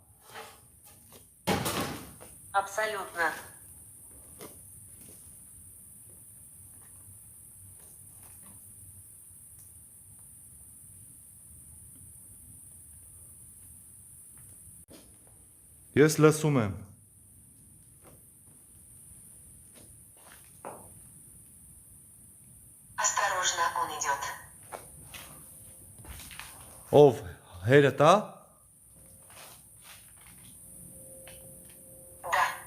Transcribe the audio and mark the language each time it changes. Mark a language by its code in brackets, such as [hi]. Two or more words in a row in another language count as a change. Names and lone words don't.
[ru] Абсолютно. [hy] Ես լսում եմ։ [ru] Осторожно, он идет. [hy] Ով հերդ է։ [ru] Да.